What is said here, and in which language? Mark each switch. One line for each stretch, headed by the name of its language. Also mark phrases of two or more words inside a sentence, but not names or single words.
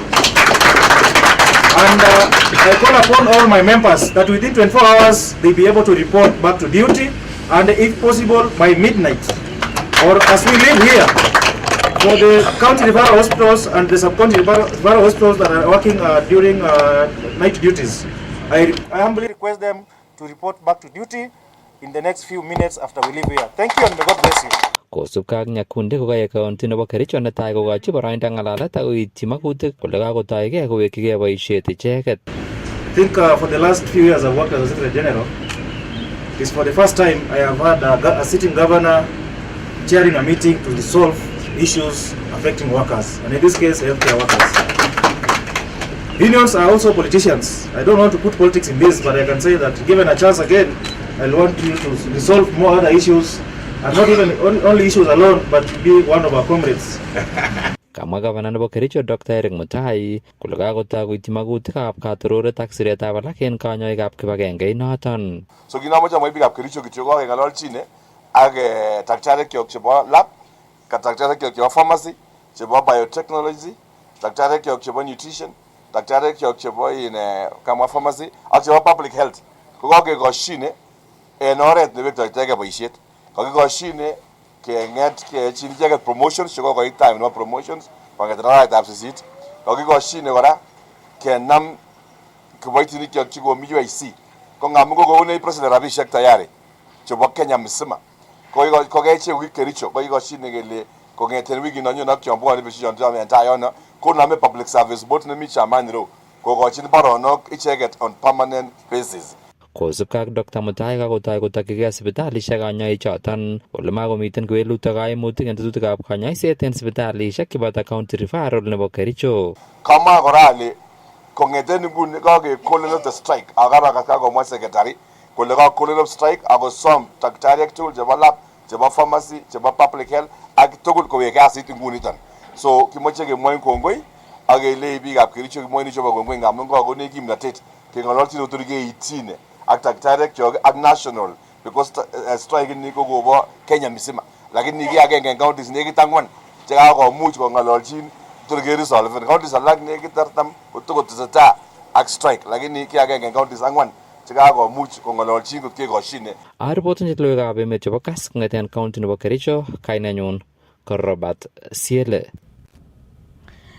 English: And I call upon all my members that within 24 hours they be able to report back to duty, and if possible by midnight, or as we live here, for the county referral hospitals and the sub-county referral hospitals that are working during night duties, I humbly request them to report back to duty in the next few minutes after we leave here. Thank you and may God bless you.
Kalenjin: Kosubkei ak Nyakundi kokaya county nebo Kericho netai kokochi boroindo ng'alalet ak koityi makutik kole kakotoigei kowekyigei boisiet icheket.
English: I think for the last few years I've worked as a Secretary General. It is for the first time I have had a sitting governor chairing a meeting to resolve issues affecting workers, and in this case healthcare workers. Unions are also politicians. I don't want to put politics in this, but I can say that given a chance again, I want you to resolve more other issues, and not even only issues alone, but to be one of our comrades.
Kalenjin: Kamwa gavana nebo Kericho Dr. Eric Mutai kole kakotoi koityi makutikab katororet ak siretab alak en kanyoikab kibagengeit noton. So kinamoche amwai biikab Kericho kityo kokeng'ololchine ak daktarikyok chebo lab, daktarikyok chebo pharmacy, chebo biotechnology, daktarikyok chebo nutrition, daktarikyok chebo kamwa pharmacy ak chebo
English: public health.
Kalenjin: Ko kakekoshine en oret nebektoitege boisiet. Kakikoshine keng'et keyachi icheket promotions chekokoit time nebo promotions kong'eten arawetab 8. Kakikoshine kora kenam kiboitinikyok chekomi UIC. Ko ngamun kokokonech president rabisiek tayari chebo Kenya mzima. Ko kechek wiki Kericho kokikoshine kele kong'eten wikit nonyone ak chonbwone betusiek chon en tai yono konome
English: public service board
Kalenjin: nemi Chamani Row kokochin baronok icheket
English: on permanent basis.
Kalenjin: Kosubkei ak Dr. Mutai kakotoi kotokyigei sipitalisiek kanyoichoton ole makomiten kewelutik kaimutik en tetutikab kanyoiset en sipitalisiek cheboto
English: county referral
Kalenjin: nebo Kericho. Kamwa kora ale kong'eten nguni kakekolen
English: off the strike
Kalenjin: akarakas kakomwa secretary kole kakolen
English: off strike
Kalenjin: akosom daktariek tugul chebo lab, chebo pharmacy, chebo
English: public health
Kalenjin: ak tugul kowek kasit nguniton. So kimoche kemwoin kongoi ak kelei biikab Kericho kemwoin chebo kongoi ngamun kakonech kimnotet keng'ololchin otur keitine ak daktariek ak national, because strike ni ko kobo Kenya mzima, lakini ki agenge en counties nekit 4 chekakomuch kong'ololchin tor keresolven. Counties alak nekit 40 kotokotesetai ak strike, lakini ki agenge en counties 4 chekakomuch kong'ololchin kot kekoshine. Aripoten logoiwekab emet chebo Kass kong'eten county nebo Kericho, kainenyun ko Robert Siele.